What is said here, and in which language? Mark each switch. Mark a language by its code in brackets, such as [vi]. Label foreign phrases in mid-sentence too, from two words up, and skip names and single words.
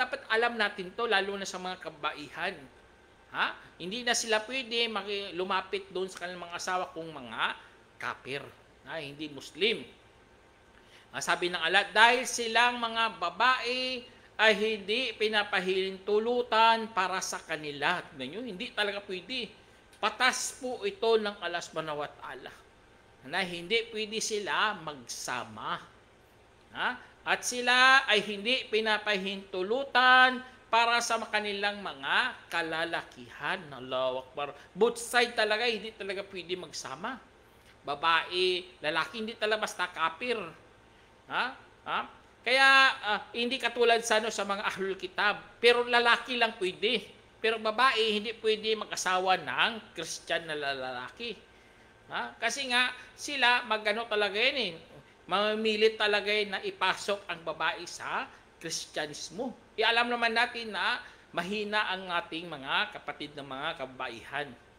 [tl] Dapat alam natin to, lalo na sa mga kabaihan. Hindi na sila pwede lumapit doon sa kanilang mga asawa kung mga kafir, hindi Muslim. Sabi ng Allah, dahil silang mga babae ay hindi pinapahintulutan para sa kanila. Hindi talaga pwede. Patas po ito ng Allah [ar] سبحانه وتعالى [tl] na hindi pwede sila magsama. At sila ay hindi pinapahintulutan para sa kanilang mga kalalakihan. [ar] الله أكبر. [en] Both side [tl] talaga, hindi talaga pwede magsama. Babae, lalaki, hindi talaga basta kafir. Kaya hindi katulad sa mga [ar] أهل الكتاب, [tl] pero lalaki lang pwede. Pero babae, hindi pwede mag-asawa ng Christian na lalaki. Kasi nga, sila magano talaga yun eh. Mamimilit talaga yun na ipasok ang babae sa Kristyanismo. Alam naman natin na mahina ang ating mga kapatid ng mga kabaihan.